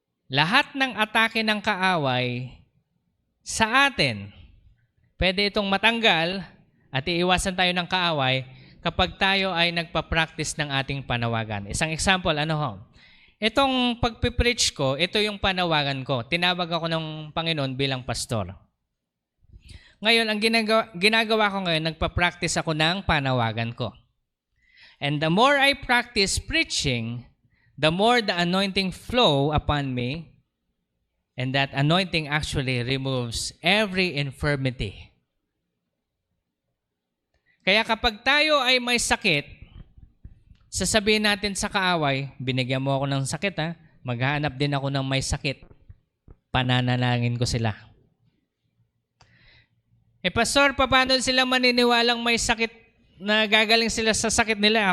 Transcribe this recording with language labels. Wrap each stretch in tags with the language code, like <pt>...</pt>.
<tl>Lahat ng atake ng kaaway sa atin, pwede itong matanggal at iiwasan tayo ng kaaway kapag tayo ay nagpa-practice ng ating panawagan. Isang example, itong pagpipreach ko, ito yung panawagan ko. Tinawag ako ng Panginoon bilang pastor. Ngayon, ang ginagawa ko ngayon, nagpa-practice ako ng panawagan ko.</tl> <en>And the more I practice preaching, the more the anointing flow upon me, and that anointing actually removes every infirmity.</en> <tl>Kaya kapag tayo ay may sakit, sasabihin natin sa kaaway, binigyan mo ako ng sakit maghahanap din ako ng may sakit. Pananalangin ko sila. Pastor, paano sila maniniwalang may sakit na gagaling sila sa sakit nila?</tl>